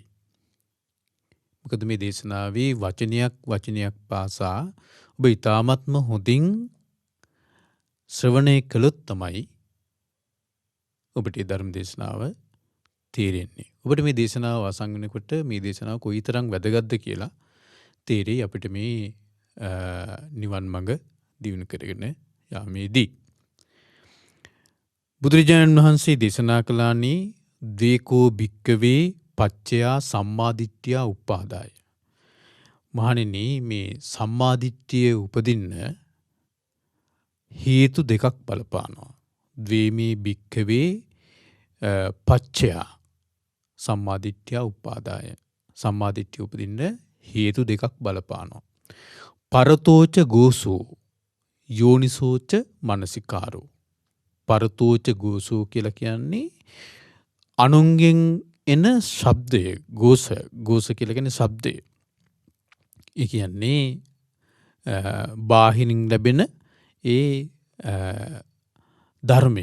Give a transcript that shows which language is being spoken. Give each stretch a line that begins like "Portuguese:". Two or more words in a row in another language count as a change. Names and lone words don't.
Sinhala: මොකද මේ දේශනාවේ වචනයක් පාසා ඔබ ඊ타මත්ම හොඳින් ශ්‍රවණය කළොත් තමයි ඔබට මේ ධර්ම දේශනාව තේරෙන්නේ. ඔබට මේ දේශනාව අසංගනකොට මේ දේශනාව කොයිතරම් වැදගත්ද කියලා තේරෙයි අපිට මේ නිවන් මඟ දියුණු කරගෙන යාමේදී. බුදුරජාණන් වහන්සේ දේශනා කළානේ
Pali: ද්වේකෝ භික්කවේ පච්චයා සම්මාදිට්ඨියා උප්පාදාය.
Sinhala: මහණෙනි, මේ සම්මාදිට්ඨිය උපදින්න හේතු දෙකක් බලපානවා.
Pali: ද්වේමේ භික්කවේ පච්චයා සම්මාදිට්ඨියා උප්පාදාය.
Sinhala: සම්මාදිට්ඨිය උපදින්න හේතු දෙකක් බලපානවා.
Pali: පරතෝච ගෝසෝ යෝනිසෝච මනසිකාරෝ. පරතෝච ගෝසෝ
Sinhala: කියලා කියන්නේ අනුන්ගෙන් එන ශබ්දය. ගෝස කියලා කියන්නේ ශබ්දය. ඒ කියන්නේ බාහිරින් ලැබෙන ඒ ධර්මය.